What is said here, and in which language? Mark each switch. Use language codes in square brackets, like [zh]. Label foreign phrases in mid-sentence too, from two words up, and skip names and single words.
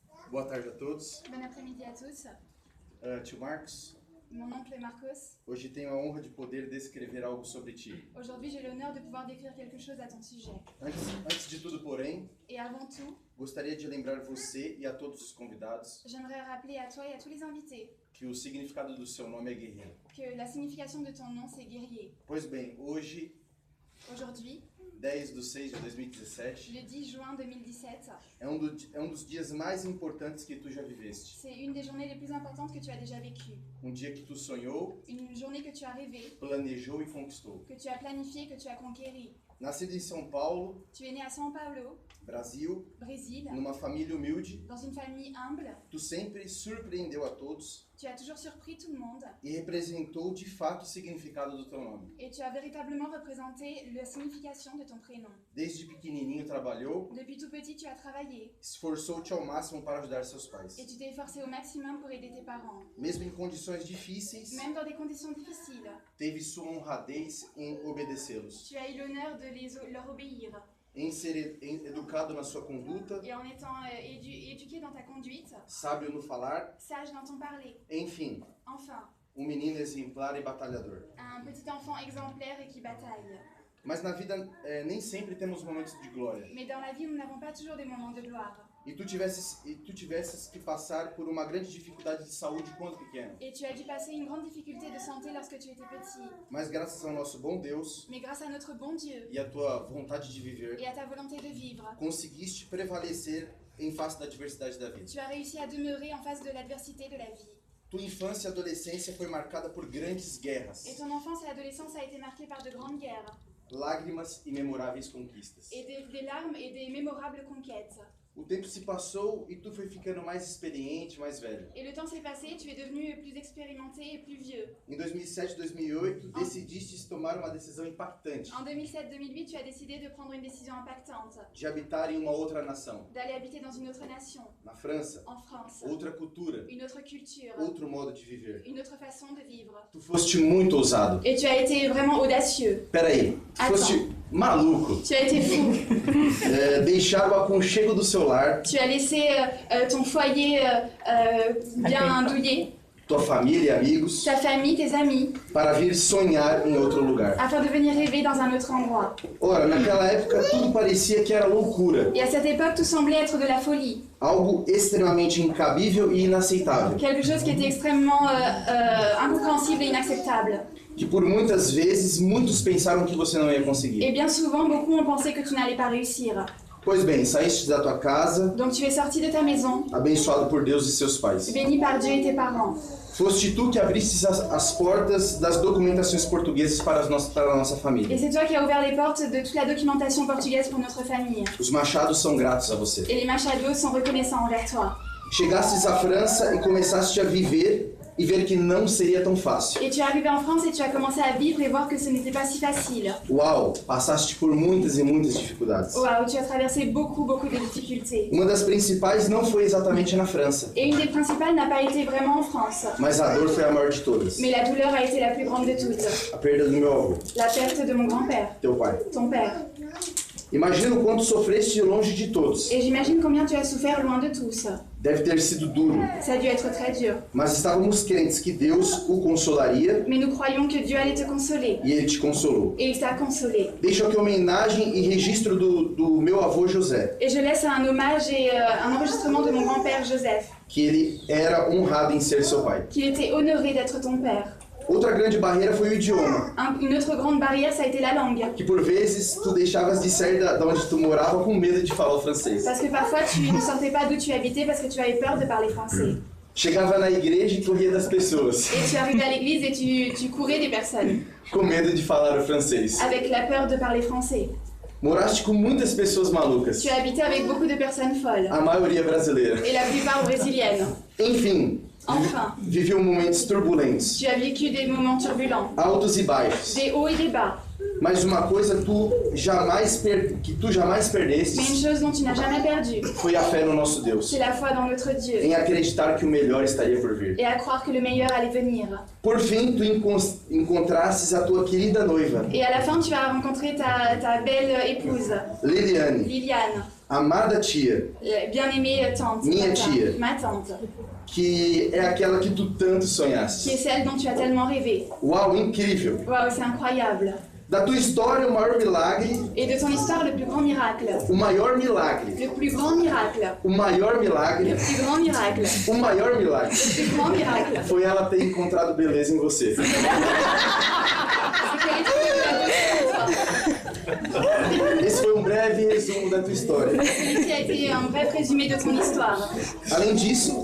[pt] Boa tarde a todos. [fr] Bon après-midi à tous. [pt] Tio Marcos, [fr] Mon oncle est Marcos. [pt] hoje tenho a honra de poder descrever algo sobre ti. [fr] Aujourd'hui, j'ai l'honneur de pouvoir décrire quelque chose à ton sujet. [pt] Antes de tudo, porém, [fr] Et avant tout, [pt] gostaria de lembrar você e a todos os convidados [fr] j'aimerais rappeler à toi et à tous les invités [pt] que o significado do seu nome é guerreiro. [fr] que la signification de ton nom, c'est guerrier. [pt] Pois bem, hoje, [fr] Aujourd'hui, [pt] 10/6/2017, [fr] le 10 juin 2017, [pt] é um dos dias mais importantes que tu já viveste. [fr] c'est une des journées les plus importantes que tu as déjà vécues. [pt] Dia que tu sonhou, [fr] Une journée que tu as rêvée, [pt] planejou e conquistou. [fr] que tu as planifiée, que tu as conquérie. [pt] Nascido em São Paulo, [fr] Tu es né à São Paulo, [pt] Brasil, [fr] Brésil, [pt] numa família humilde, [fr] dans une famille humble. [pt] tu sempre surpreendeu a todos [fr] Tu as toujours surpris tout le monde [pt] e representou de fato o significado do teu nome. [fr] et tu as véritablement représenté la signification de ton prénom. [pt] Desde pequenininho trabalhou, [fr] Depuis tout petit, tu as travaillé [pt] esforçou-te ao máximo para ajudar seus pais. [fr] et tu t'es efforcé au maximum pour aider tes parents. [pt] Mesmo em condições difíceis, [fr] Même dans des conditions difficiles, [pt] teve sua honradez em obedecê-los, [fr] tu as eu l'honneur de leur obéir. [pt] em ser educado na sua conduta, [fr] Et en étant éduqué dans ta conduite, [pt] sábio no falar, [fr] sage dans ton parler. [pt] enfim, [fr] Enfin, [pt] menino exemplar e batalhador. [fr] un petit enfant exemplaire et qui bataille. [pt] Mas na vida nem sempre temos momentos de glória. [fr] Mais dans la vie, nous n'avons pas toujours des moments de gloire. [pt] E tu tivesses que passar por uma grande dificuldade de saúde quando pequeno. [fr] Et tu as dû passer une grande difficulté de santé lorsque tu étais petit. [pt] Mas graças ao nosso bom Deus [fr] Mais grâce à notre bon Dieu [pt] e à tua vontade de viver, [fr] et à ta volonté de vivre, [pt] conseguiste prevalecer em face da adversidade da vida. [fr] tu as réussi à demeurer en face de l'adversité de la vie. [pt] Tua infância e adolescência foi marcada por grandes guerras, [fr] Et ton enfance et adolescence a été marquée par de grandes guerres, [pt] lágrimas e memoráveis conquistas. [fr] et des larmes et des mémorables conquêtes. [pt] O tempo se passou e tu foi ficando mais experiente, mais velho. [fr] Et le temps s'est passé, tu es devenu plus expérimenté et plus vieux. [pt] Em 2007 2008, decidiste tomar uma decisão impactante [fr] En 2007-2008, tu as décidé de prendre une décision impactante, [pt] de habitar em uma outra nação. [fr] d'aller habiter dans une autre nation, [pt] Na França, [fr] en France, [pt] outra cultura, [fr] une autre culture, [pt] outro modo de viver. [fr] une autre façon de vivre. [pt] Tu foste muito ousado. [fr] Et tu as été vraiment audacieux. [pt] Peraí, tu foste maluco. [fr] Tu as été fou. [pt] Deixar o aconchego do seu lar, [fr] Tu as laissé ton foyer bien douillet, [pt] tua família e amigos, [fr] ta famille, tes amis, [pt] para vir sonhar em outro lugar. [fr] afin de venir rêver dans un autre endroit. [pt] Ora, naquela época tudo parecia que era loucura, [fr] Et à cette époque, tout semblait être de la folie. [pt] algo extremamente incabível e inaceitável, [fr] Quelque chose qui était extrêmement incompréhensible et inacceptable. [pt] que por muitas vezes muitos pensaram que você não ia [fr] Et [pt] conseguir. [fr] bien souvent, beaucoup ont pensé que tu n'allais pas réussir. [pt] Pois bem, saíste da tua casa, [fr] Donc tu es sorti de ta maison, [pt] abençoado por Deus e seus pais. [fr] béni par Dieu et tes parents. [pt] Foste tu que abriste as portas das documentações portuguesas para a nossa [fr] Et [pt] família. [fr] c'est toi qui as ouvert les portes de toute la documentation portugaise pour notre famille. [pt] Os Machados são gratos a você. [fr] Et les Machados sont reconnaissants envers toi. [pt] Chegastes à França e começaste a viver e ver que não seria tão fácil. [fr] Et tu es arrivé en France et tu as commencé à vivre et voir que ce n'était pas si facile. [pt] Uau, passaste por muitas e muitas dificuldades. [fr] Waouh, tu as traversé beaucoup de difficultés. [pt] Uma das principais não foi exatamente na França, [fr] Et une des principales n'a pas été vraiment en France. [pt] mas a dor foi a maior de todas. [fr] Mais la douleur a été la plus grande de toutes. [pt] A perda do meu avô, [fr] La perte de mon grand-père, [pt] teu pai. [fr] ton père. [pt] Imagina o quanto sofreste longe de todos. [fr] Et j'imagine combien tu as souffert loin de tous. [pt] Deve ter sido duro, [fr] Ça a dû être très dur. [pt] mas estávamos crentes que Deus o consolaria [fr] Mais nous croyons que Dieu allait te consoler. [pt] e Ele te consolou. [fr] Et il t'a consolé. [pt] Deixo aqui homenagem e registro do meu avô José, [fr] Et je laisse un hommage et un enregistrement de mon grand-père Joseph, [pt] que ele era honrado em ser seu pai. [fr] qu'il était honoré d'être ton père. [pt] Outra grande barreira foi o idioma, [fr] Une autre grande barrière, ça a été la langue. [pt] que por vezes tu deixavas de sair da onde tu morava com medo de falar o francês. [fr] Parce que parfois, tu ne sortais pas d'où tu habitais parce que tu avais peur de parler français. [pt] Chegava na igreja e corria das pessoas, [fr] Et tu arrivais à l'église et tu courais des personnes, [pt] com medo de falar o francês. [fr] avec la peur de parler français. [pt] Moraste com muitas pessoas malucas, [fr] Tu as habité avec beaucoup de personnes folles, [pt] a maioria brasileira. [fr] et la plupart brésiliennes. [pt] Enfim, [fr] Enfin, [pt] viveu momentos turbulentos, [fr] tu as vécu des moments turbulents, [pt] altos e baixos, [fr] des hauts et des bas. [pt] Mas uma coisa que tu jamais [fr] Mais [pt] perdesses [fr] une chose dont tu n'as jamais perdu, [pt] foi a fé no nosso Deus, [fr] c'est la foi dans notre Dieu [pt] em acreditar que o melhor estaria por vir. [fr] et à croire que le meilleur allait venir. [pt] Por fim, tu encontrasses a tua querida noiva, [fr] Et à la fin, tu vas rencontrer ta belle épouse, [pt] Liliane, [fr] Liliane, [pt] amada tia, [fr] bien-aimée tante, [pt] Minha tia. [fr] ma tante, [pt] que é aquela que tu tanto [fr] qui [pt] sonhaste. [fr] est celle dont tu as tellement rêvé. [pt] Uau, incrível! [fr] Waouh, c'est incroyable. [pt] Da tua história, o maior milagre, [fr] Et de ton histoire, le plus grand miracle. [pt] o maior milagre, [fr] Le plus grand miracle. [pt] o maior [fr] Le [pt] milagre, [fr] plus grand miracle. [pt] o maior milagre [fr] Le plus grand miracle. [pt] foi ela ter encontrado beleza em você. [fr] C'est qu'elle est trouvée de la beauté en toi. [pt] Esse foi um breve resumo da tua história. [fr] Celui-ci a été un bref résumé de ton histoire. [pt] Além disso,